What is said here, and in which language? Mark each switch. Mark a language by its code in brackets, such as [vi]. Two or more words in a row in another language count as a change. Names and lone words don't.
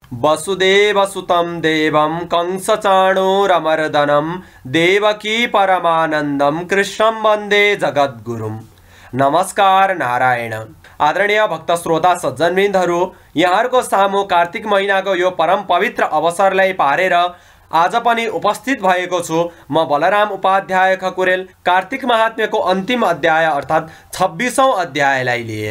[sa] वसुदेवसुतं देवं कंसचाणूरमर्दनं देवकी परमानन्दं कृष्णं वन्दे जगद्गुरुं। [ne] नमस्कार नारायण। आदरणीय भक्त श्रोता सज्जनवृन्दहरू, यहाँहरूको सामु कार्तिक महिनाको यो परम पवित्र अवसरलाई पारेर आज पनि उपस्थित भएको छु। म बलराम उपाध्याय खकुरेल कार्तिक महात्म्यको अन्तिम अध्याय अर्थात् 26औं अध्यायलाई लिएर।